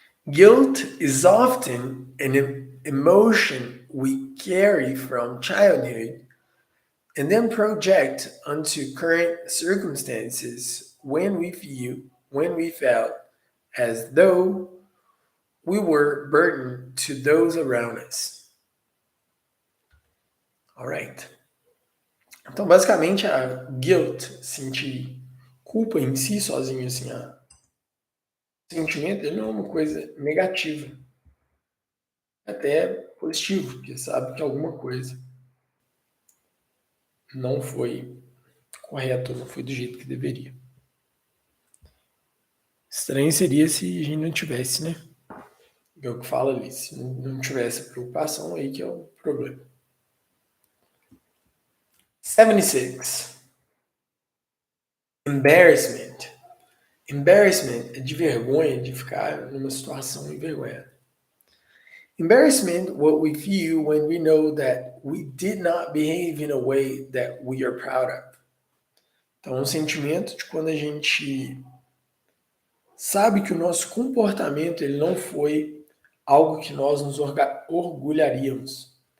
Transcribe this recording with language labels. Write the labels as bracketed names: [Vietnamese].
[English] Guilt is often an emotion we carry from childhood and then project onto current circumstances when we felt as though we were burdened to those around us. All right. [Portuguese] Então, basicamente, a guilt, sentir culpa em si sozinho, assim, a sentimento, ele não é uma coisa negativa, até positivo, porque sabe que alguma coisa não foi correto, não foi do jeito que deveria. Estranho seria se a gente não tivesse, né? É o que fala ali, se não tivesse preocupação, aí que é o problema. [English] 76. Embarrassment. [Portuguese] Embarrassment é de vergonha, de ficar numa situação envergonhada. [English] Embarrassment, what we feel when we know that we did not behave in a way that we are proud of. [Portuguese] Então, é um sentimento de quando a gente sabe que o nosso comportamento ele não foi algo que nós nos orgulharíamos.